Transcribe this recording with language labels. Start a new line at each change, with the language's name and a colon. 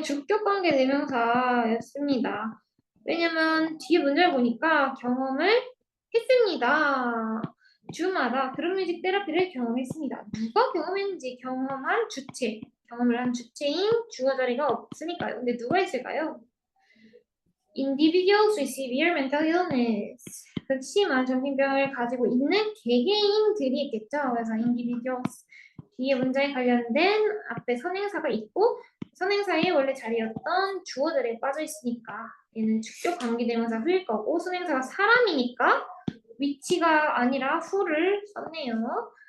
Korean: 주격관계 대명사였습니다. 왜냐면 뒤에 문제를 보니까 경험을 했습니다. 주마다 그룹뮤직 테라피를 경험했습니다. 누가 경험했는지 경험한 주체, 경험을 한 주체인 주어 자리가 없으니까요. 근데 누가 있을까요?
English: Individuals with severe mental illness.
Korean: 극심한 정신병을 가지고 있는 개개인들이 있겠죠. 그래서 individuals 뒤에 문장에 관련된 앞에 선행사가 있고 선행사의 원래 자리였던 주어들에 빠져 있으니까 얘는 주격 관계대명사 후일 거고 선행사가 사람이니까 위치가 아니라 후를 썼네요.